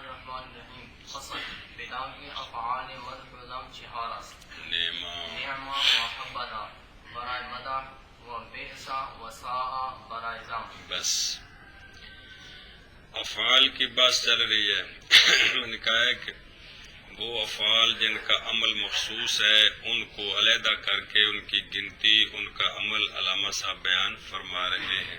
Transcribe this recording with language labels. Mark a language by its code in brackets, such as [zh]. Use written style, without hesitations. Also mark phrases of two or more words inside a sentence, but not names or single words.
[ar] الرحمن الرحیم [fa] فصل بلا کے افعال مدح و ذم چہار است نعم و حبذا برائے مدح و بئس و ساء برائے ذم. [ur] بس افعال کی بات چل رہی ہے. میں نے کہا ہے کہ وہ افعال جن کا عمل مخصوص ہے ان کو علیحدہ کر کے ان کی گنتی ان کا عمل علامہ صاحب بیان فرما رہے ہیں.